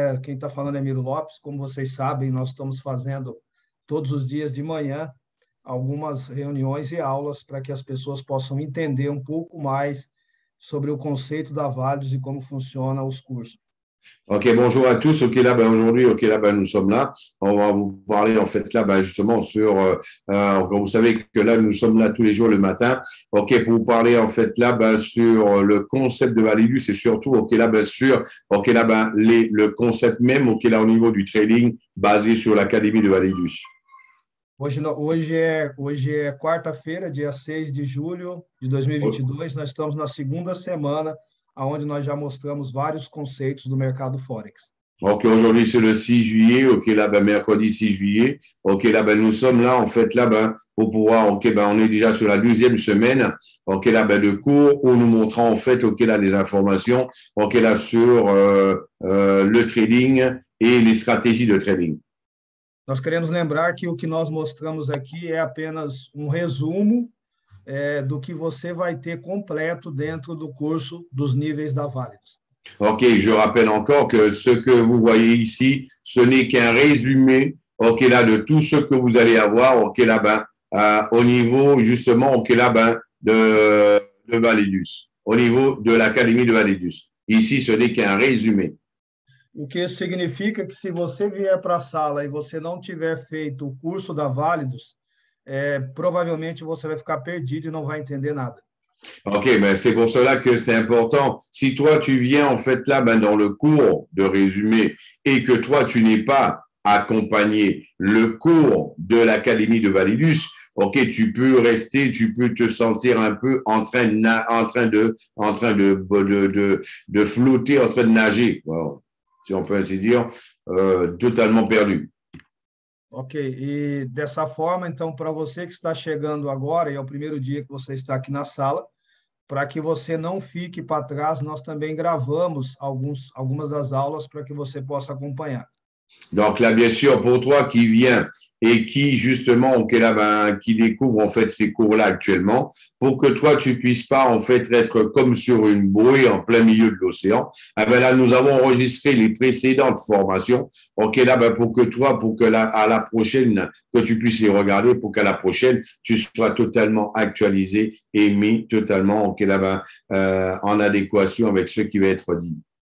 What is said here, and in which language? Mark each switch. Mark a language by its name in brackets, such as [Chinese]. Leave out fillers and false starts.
[Portuguese] Quem está falando é Miro Lopes. Como vocês sabem, nós estamos fazendo todos os dias de manhã algumas reuniões e aulas para que as pessoas possam entender um pouco mais sobre o conceito da Valios e como funcionam os cursos. [French] Ok, bonjour à tous. Ok, là, aujourd'hui, ok, là, nous sommes là. On va vous parler, en fait, là, justement, sur, comme vous savez que là, nous sommes là tous les jours le matin. Ok, pour vous parler, en fait, là, sur le concept de Validus et surtout, ok, là, sur, ok, là, le concept même, ok, là, au niveau du trading basé sur l'académie de Validus. [Portuguese] Hoje é quarta-feira, dia 6 de julho de 2022. Nós estamos na segunda semana, onde nós já mostramos vários conceitos do mercado Forex. [French] Ok, aujourd'hui c'est le 6 juillet, ok, là, mercredi 6 juillet, ok, là, nous sommes là, en fait, là, pour pouvoir, ok, on est déjà sur la 12e semaine, ok, là, de cours où nous montrons, en fait, ok, là, des informations, ok, là, sur le trading et les stratégies de trading. [Portuguese] Nós queremos lembrar que o que nós mostramos aqui é apenas um resumo do que você vai ter completo dentro do curso dos níveis da Valios. [French] Ok, je rappelle encore que ce que vous voyez ici, ce n'est qu'un résumé, ok, là, de tout ce que vous allez avoir, ok, là, au niveau, justement, ok, là, de Validus, au niveau de l'académie de Validus. Ici, ce n'est qu'un résumé. [Portuguese] O que isso significa que se você vier para a sala e você não tiver feito o curso da Validos, provavelmente você vai ficar perdido e não vai entender nada. [French] Ok, mais c'est pour cela que c'est important. Si toi, tu viens en fait là dans le cours de résumé et que toi, tu n'es pas accompagné le cours de l'académie de Validus, ok, tu peux rester, tu peux te sentir un peu en train de flotter, en train de nager, wow, si on peut ainsi dire, totalement perdu. [Portuguese] Ok, e dessa forma, então, para você que está chegando agora, e é o primeiro dia que você está aqui na sala, para que você não fique para trás, nós também gravamos algumas das aulas para que você possa acompanhar. [French] Donc là, bien sûr, pour toi qui viens et qui justement, qui découvre en fait ces cours-là actuellement, pour que toi tu puisses pas en fait être comme sur une bouée en plein milieu de l'océan, là nous avons enregistré les précédentes formations. Ok, là, pour que toi, à la prochaine, que tu puisses les regarder, pour qu'à la prochaine tu sois totalement actualisé et mis totalement, ok, là, en adéquation avec ce qui va être dit.